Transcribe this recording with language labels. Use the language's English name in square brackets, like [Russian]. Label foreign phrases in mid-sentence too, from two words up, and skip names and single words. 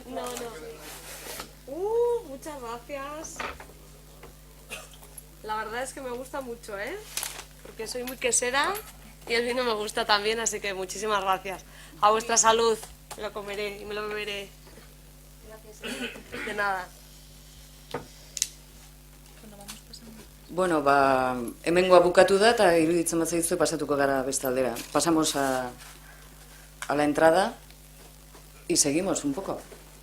[Spanish] No. Muchas gracias. La verdad es que me gusta mucho, ¿eh? Porque soy muy quesera y el vino me gusta también, así que muchísimas gracias. A vuestra salud. Me lo comeré y me lo beberé. Gracias. De nada. [Basque] Bueno, hemengoa bukatu da eta iruditzen bat zaizue pasatuko gara beste aldera. [Spanish] Pasamos a la entrada y seguimos un poco.